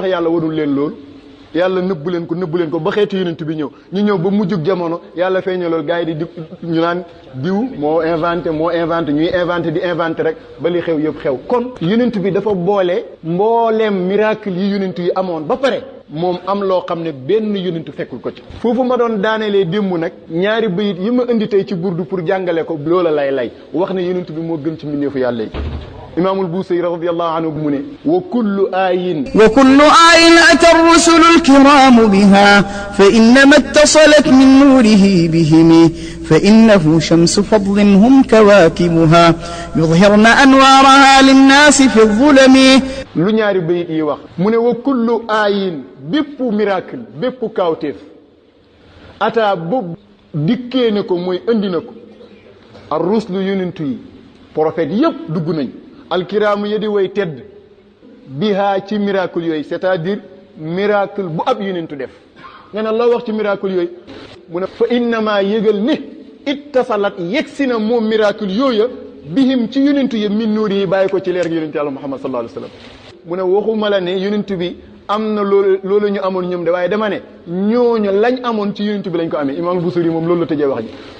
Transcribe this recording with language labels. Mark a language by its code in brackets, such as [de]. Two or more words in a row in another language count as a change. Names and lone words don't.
[wo] yàlla warul leen loolu yàlla nëbbu leen ko ba xeetu yonent bi ñëw ñu ñëw ba mujjug jamono yàlla feeñal loolu gars yi di ñu naan diw moo inventé ñuy inventé rek ba li xew yëpp xew kon yonent bi dafa boole mbooleem miracle yi yonent yi amoon ba pare moom am loo xam ne benn yonent fekkul ko ci foofu ma doon daanelee démb nag ñaari bayit yi ma indi tey ci burdu pour jàngale ko loola lay wax ne yonent bi moo gën ci mbindeefu yàlla yi [ar] إمام البوصيري رضي الله عنه بمنه وكل آي أتى الرسل الكرام بها فإنما اتصلت من نوره بهم فإنه شمس فضل هم كواكبها يظهرن أنوارها للناس في الظلم [wo] lu ñaari bayit yi wax mu ne [ar] وكل آية [wo] bépp miracle bépp kawteef ata bu dikkee na ko mooy andi na ko [ar] الرسل [wo] yonent yi prophète yëpp dugg nañ alkiraamu yedi way tedd bihaa ci miracle yooyu [fr] c'est-à-dire [wo] miracle bu ab yonentu def nga ne loo wax ci miracle yooyu mu ne fa innama yëgal ne ittasalat yegsi na moom miracle yooya bihim ci yonentu yi [ar] من نوري [wo] yi bàyyi ko ci leer yonentu yàlla Muhammad [ar] صلى الله عليه وسلم [wo] mu ne waxuma la ne yonentu bi am na loolu ñu amoon ñoom de waaye dama ne ñooñu lañ amoon ci yonentu bi lañ ko amee imam Busiri moom loolu la tëjee wax ji